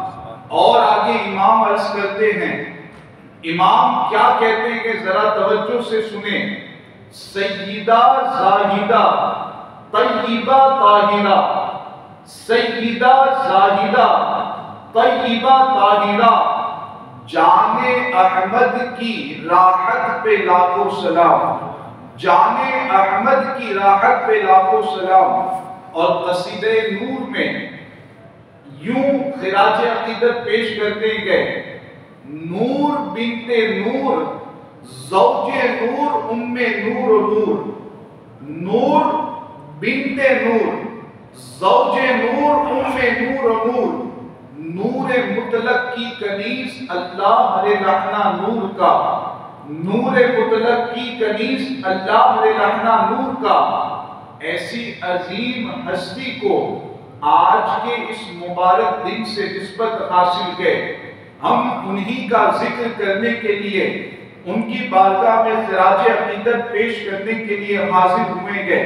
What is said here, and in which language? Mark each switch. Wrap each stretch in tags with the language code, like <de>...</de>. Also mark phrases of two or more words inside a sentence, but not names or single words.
<ur>اور آگے امام عرض کرتے ہیں، امام کیا کہتے ہیں کہ ذرا توجہ سے سنیں: سیدہ زاہدہ طیبہ طاہرہ، سیدہ زاہدہ طیبہ طاہرہ، جان احمد کی راحت پہ لاکھوں سلام، جان احمد کی راحت پہ لاکھوں سلام۔ اور قصیدہ نور میں یوں خراج عقیدت پیش کرتے گئے: نور بنت نور زوج نور ام نور و نور، نور بنت نور زوج نور ام نور و نور، نور مطلق کی کنیز اللہ رہنا نور کا، نور مطلق کی کنیز اللہ رہنا نور کا۔ ایسی عظیم ہستی کو آج کے اس مبارک دن سے نسبت حاصل ہے۔ ہم انہی کا ذکر کرنے کے لیے، ان کی بارگاہ میں خراج عقیدت پیش کرنے کے لیے حاضر ہوئے گئے۔</ur>